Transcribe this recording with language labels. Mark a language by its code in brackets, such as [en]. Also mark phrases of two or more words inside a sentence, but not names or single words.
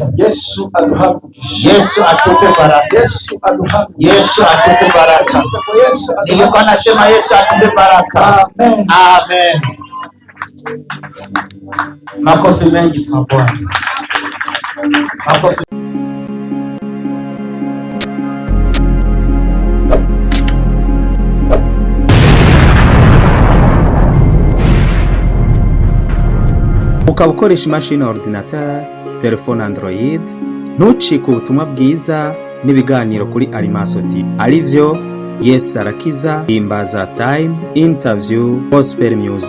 [sw] Yesu atupe baraka. Yesu atupe baraka. Nilikuwa nasema Yesu atupe baraka. Amen. Makofi mengi kwa Bwana. Makofi. [rn] ukaba ukoresha imashini ordinateur, telefone Android, ntucike ubutumwa bwiza n'ibiganiro kuri Alimaso TV arivyo Yesu Arakiza, Himbaza Time, Interview, Gospel Music.